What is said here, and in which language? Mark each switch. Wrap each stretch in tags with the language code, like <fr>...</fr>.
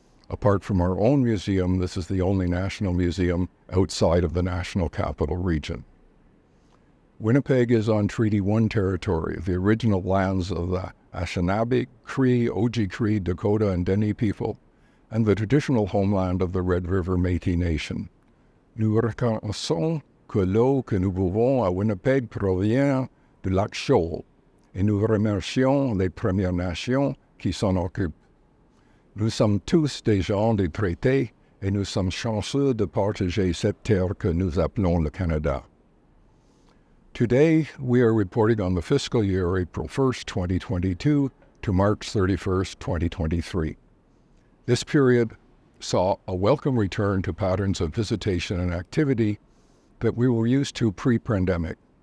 <en>Apart from our own museum, this is the only national museum outside of the National Capital Region. Winnipeg is on Treaty 1 territory, the original lands of the Anishinaabe, Cree, Oji-Cree, Dakota, and Dene people, and the traditional homeland of the Red River Métis Nation.</en> <fr>Nous reconnaissons que l'eau que nous buvons à Winnipeg provient du lac Chaull, et nous remercions les Premières Nations qui s'en occupent. Nous sommes tous des gens des traités et nous sommes chanceux de partager cette terre que nous appelons le Canada.</fr> <en>Today, we are reporting on the fiscal year April 1st, 2022 to March 31st, 2023. This period saw a welcome return to patterns of visitation and activity that we were used to pre-pandemic.</en>